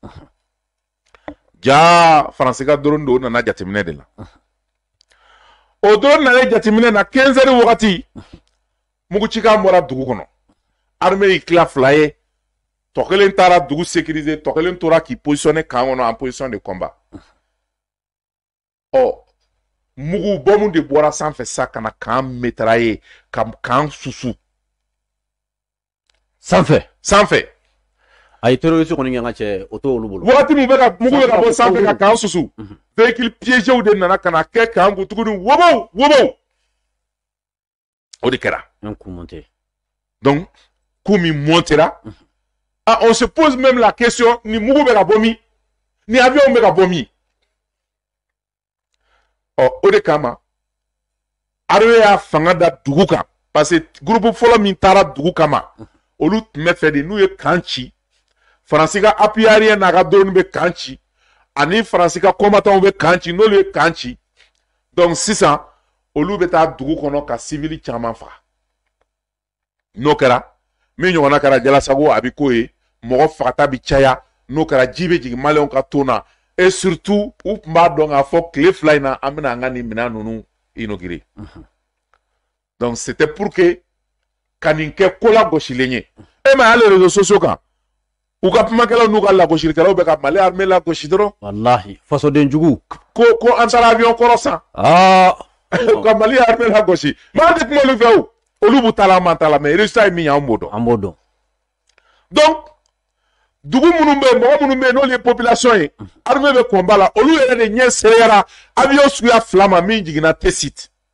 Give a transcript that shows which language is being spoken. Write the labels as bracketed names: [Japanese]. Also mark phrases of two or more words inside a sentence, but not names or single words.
[Bambara] ja faransi ka drone do nana jateminɛ de la o drone nana jateminɛ na 15 heures wagati mugucikan bɔra dugu kɔnɔ armée y'i tila fila ye tɔ kelen taara dugu sécuriser tɔ kelen tora k'i positionner kan kɔnɔ [French] en position de combat [Bambara] mugu bɔmu de bɔra sanfɛ sa ka na kan métrailler ka kan susu sanfɛ a ye terroriste kɔni kɛ n ka cɛ o t'olu bolo wagati min mugu bɛ ka bɔ sanfɛ ka kan susu [French] véhicule piégés [Bambara] de nana ka na kɛ kan kun tuguni wobow o de kɛra donc coup min montera [French] on se pose même la question [Bambara] ni mugu bɛ ka bɔ min ni avion bɛ ka bɔ min o de kama armée y'a fanga da dugu kan [French] parce que [Bambara] groupe fɔlɔ min taara dugu kama olu tun bɛ fɛ de n'u ye kan ci faransi ka [French] appui aérien [Bambara] n'a ka drone bɛ kan ci ani faransi ka combattants bɛ kan ci n'olu ye kan ci donc sisan olu bɛ taa dugu kɔnɔ ka civil caman faga n'o kɛra min ɲɔgɔnna kɛra jalasago a bɛ k'o ye mɔgɔ fagata bɛ caya n'o kɛra ji bɛ jigin maliyɛnw ka ton na [French] et surtout [Bambara] u tun b'a dɔn k'a fɔ tile fila in na an bɛna an ka nin minɛn ninnu inaugurer [French] donc c'était pour que [Bambara] ka nin kɛ ko lagosilen ye e ma hali [French] réseaux sociaux [Bambara] kan u ka kumakɛlaw n'u ka lagosilikɛlaw bɛ ka Mali armée lagosi dɔrɔn walahi fasoden jugu ko an taara avion kɔrɔ san u ka Mali armée lagosi mais an tɛ kuma olu fɛ o olu b'u ta la an m'an ta la [French] mais résultat [Bambara] ye min ye an b'o dɔn donc dugu minnu bɛ yen mɔgɔ minnu bɛ yen n'olu ye population ye armée bɛ combat la olu yɛrɛ de ɲɛ sereyara avion suguya fila ma min jiginna T-site